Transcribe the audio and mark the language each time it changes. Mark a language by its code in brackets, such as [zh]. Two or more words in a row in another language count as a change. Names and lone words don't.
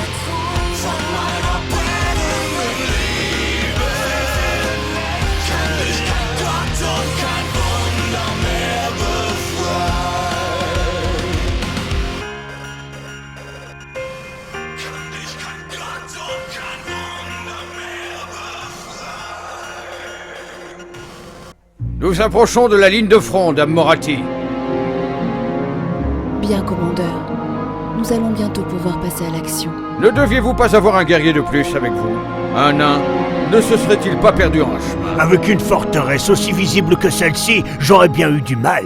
[de] Von meiner brennenden Liebe kann dich kein Gott und kein Wunder mehr befreien. Kann dich kein Gott und kein Wunder mehr befreien. [fr] Nous approchons de la ligne de front, Dame Moratti. Bien, commandeur. Nous allons bientôt pouvoir passer à l'action. Ne deviez-vous pas avoir un guerrier de plus avec vous? Un nain? Ne se serait-il pas perdu en chemin? Avec une forteresse aussi visible que celle-ci, j'aurais bien eu du mal.